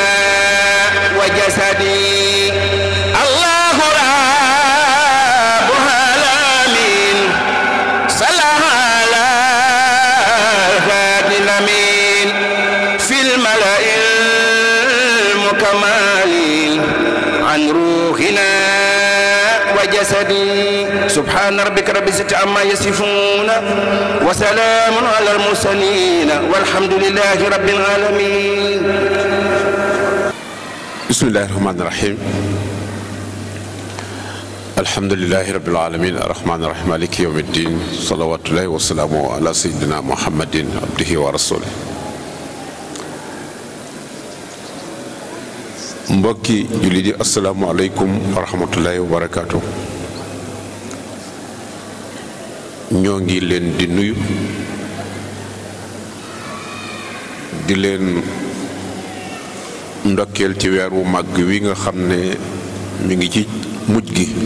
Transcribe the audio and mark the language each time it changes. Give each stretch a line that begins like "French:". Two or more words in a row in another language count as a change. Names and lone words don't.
Arabic: وجسدي الله رب العالمين صلى على هادي الأمين في الملأ المكمل عن روحنا وجسدي سبحان ربك رب العزة عما يصفون وسلام على المرسلين والحمد لله رب العالمين. بسم الله الرحمن الرحيم. الحمد لله رب العالمين الرحمن الرحيم مالك يوم الدين صلوات الله وسلامه على سيدنا محمد عبده ورسوله.
Wolof: mbokki jullit yi
Arabic: السلام عليكم ورحمة الله وبركاته.
Wolof: ñoo ngi leen di nuyu di leen ndokkeel ci weer wu màgg wi nga xam ne mi ngi ci mujj gi.